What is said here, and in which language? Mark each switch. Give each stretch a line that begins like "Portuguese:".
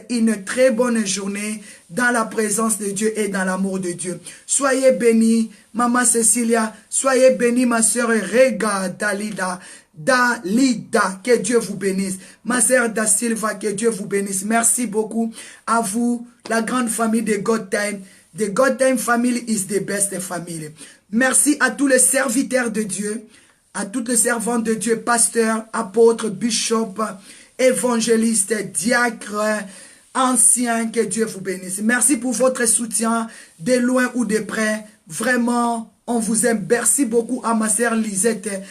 French: Une très bonne journée dans la présence de Dieu et dans l'amour de Dieu. Soyez bénis, maman Cécilia. Soyez bénis, ma soeur Rega Dalida. Dalida, que Dieu vous bénisse. Ma sœur Da Silva, que Dieu vous bénisse. Merci beaucoup à vous, la grande famille de God Time.
English: The God Time family is the best family.
French: Merci à tous les serviteurs de Dieu, à toutes les servantes de Dieu, pasteurs, apôtres, bishops, évangélistes, diacres, anciens, que Dieu vous bénisse. Merci pour votre soutien, de loin ou de près. Vraiment, on vous aime. Merci beaucoup à ma sœur Lisette.